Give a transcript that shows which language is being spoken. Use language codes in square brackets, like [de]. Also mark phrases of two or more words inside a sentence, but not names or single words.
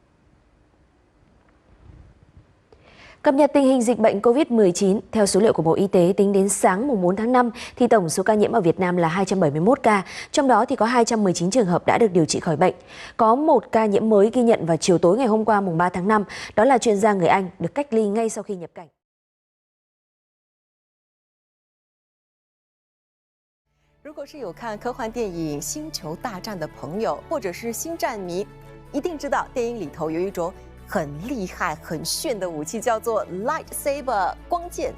[vi] Cập nhật tình hình dịch bệnh COVID-19, theo số liệu của Bộ Y tế tính đến sáng mùng 4 tháng 5 thì tổng số ca nhiễm ở Việt Nam là 271 ca, trong đó thì có 219 trường hợp đã được điều trị khỏi bệnh. Có một ca nhiễm mới ghi nhận vào chiều tối ngày hôm qua mùng 3 tháng 5, đó là chuyên gia người Anh được cách ly ngay sau khi nhập cảnh. [zh] 如果是有看科幻电影《星球大战》的朋友，或者是星战迷，一定知道电影里头有一种很厉害、很炫的武器，叫做 lightsaber 光剑。